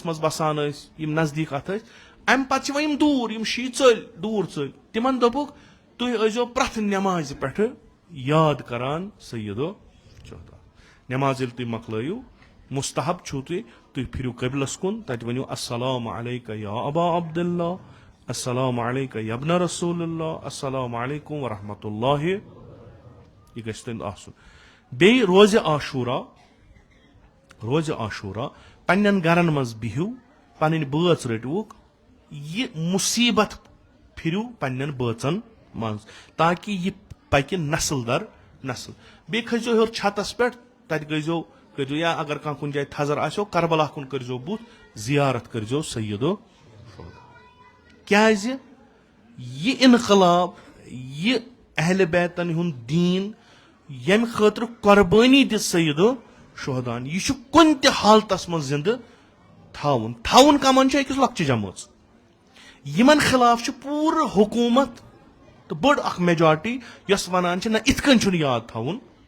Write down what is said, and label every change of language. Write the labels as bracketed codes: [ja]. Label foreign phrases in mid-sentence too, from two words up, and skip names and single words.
[ks] منٛز بسان ٲسۍ یِم نزدیٖک اتھ ٲسۍ امہِ پتہٕ چھِ وۄنۍ یِم دوٗر یِم شیٖے ژٔلۍ دوٗر ژٔلۍ تِمن دوٚپُکھ تُہۍ ٲسۍزیو پرٛٮ۪تھ نٮ۪مازِ پٮ۪ٹھٕ یاد کران سیدو شہدا نٮ۪ماز ییٚلہِ تُہۍ مۄکلٲیِو مستحب چھُو تُہۍ پھِرِو قبلس کُن تتہِ ؤنِو [ar] السلام علیکہ یا ابا عبداللہ السلام علیکہ یا ابن رسول اللہ السلام علیکم ورحمۃ اللہ [ks] یہِ گژھِ تُہُنٛد آسُن بیٚیہِ روزِ عاشورہ پننٮ۪ن گرن منٛز بِہِو پنٕنۍ بٲژ رٔٹۍوُکھ یہِ مُصیبت پھِرِو پننٮ۪ن بٲژن منٛز تاکہِ یہِ پکہِ نسل در نسل بیٚیہِ کھٔسۍزیو ہیوٚر چھتس پٮ۪ٹھ تتہِ کٔرۍزیو یا اگر کانٛہہ کُنہِ جایہِ تھزر آسیو کربلا کُن کٔرۍزیو بُتھ زیارت کٔرۍزیو سیدو کیازِ یہِ انقلاب یہِ اہلِ بیتن ہُنٛد دیٖن ییٚمہِ خٲطرٕ قۄربٲنی دِژ سیدو شہدان یہِ چھُ کُنہِ تہِ حالتس منٛز زندٕ تھاوُن کمن چھِ أکِس لۄکچہِ جمٲژ یِمن خلاف چھِ پوٗرٕ حکوٗمت تہٕ بٔڑ اکھ میجارٹی یۄس ونان چھِ نہ یِتھ کٔنۍ چھُنہٕ یاد تھاوُن